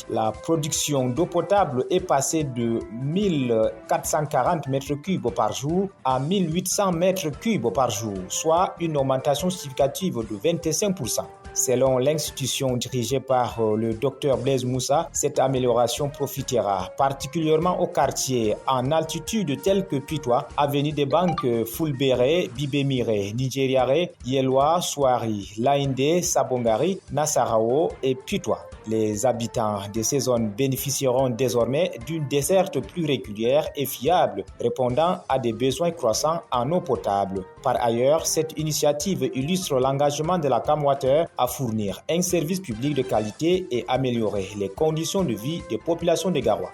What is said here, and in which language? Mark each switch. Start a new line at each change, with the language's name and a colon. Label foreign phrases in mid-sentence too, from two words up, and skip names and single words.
French: La production d'eau potable est passée de 1440 m3 par jour à 1800 m3 par jour, soit une augmentation significative de 25%. Selon l'institution dirigée par le Dr Blaise Moussa, cette amélioration profitera particulièrement aux quartiers en altitude tels que Pitwa, Avenue des Banques, Fulbere, Bibemire, Nigériare, Yelwa, Swari, Laïndé, Sabongari, Nassarao et Pitwa. Les habitants de ces zones bénéficieront désormais d'une desserte plus régulière et fiable, répondant à des besoins croissants en eau potable. Par ailleurs, cette initiative illustre l'engagement de la CAMWater à fournir un service public de qualité et améliorer les conditions de vie des populations de Garoua.